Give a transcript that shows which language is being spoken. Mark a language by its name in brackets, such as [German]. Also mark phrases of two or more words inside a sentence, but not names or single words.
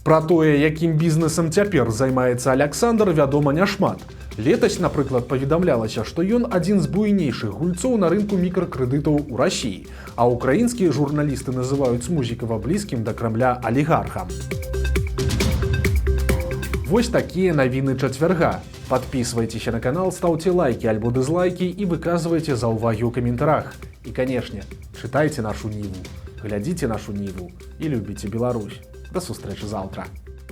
[Belarusian] Пра тое, якім бізнесам цяпер займаецца Аляксандр, вядома няшмат. Летась, напрыклад, паведамлялася, што ён адзін з буйнейшых гульцоў на рынку мікракрэдытаў у Расіі, а украінскія журналісты называюць Смузікава блізкім да Крамля алігархам. Вось такія навіны чацвярга. [Russian] Подписывайтесь на канал, ставьте лайки альбо дизлайки и выказывайте [Belarusian] заўвагі ў каментарах. [Russian] И, конечно, читайте нашу Ниву, глядите нашу Ниву и любите Беларусь. [Belarusian] До сустрэчы завтра.